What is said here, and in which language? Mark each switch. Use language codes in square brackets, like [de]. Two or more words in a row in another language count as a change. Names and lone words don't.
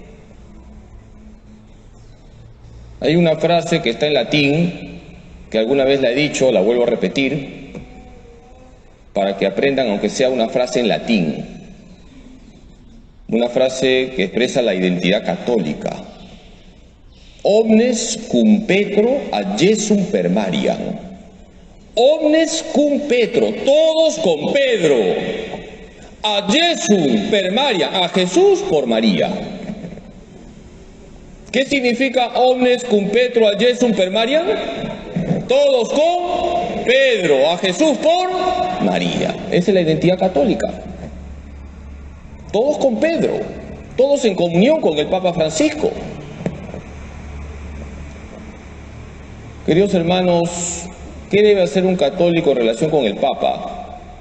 [es] Hay una frase que está en latín, que alguna vez la he dicho, la vuelvo a repetir, para que aprendan aunque sea una frase en latín. Una frase que expresa la identidad católica. [la] Omnes cum Petro ad Jesum per Mariam. Omnes cum Petro, [es] todos con Pedro. [la] Ad Jesum per Mariam, [es] a Jesús por María. ¿Qué significa [la] omnes cum Petro ad Jesum per Mariam? [es] Todos con Pedro, a Jesús por María. Esa es la identidad católica. Todos con Pedro, todos en comunión con el Papa Francisco. Queridos hermanos, ¿qué debe hacer un católico en relación con el Papa?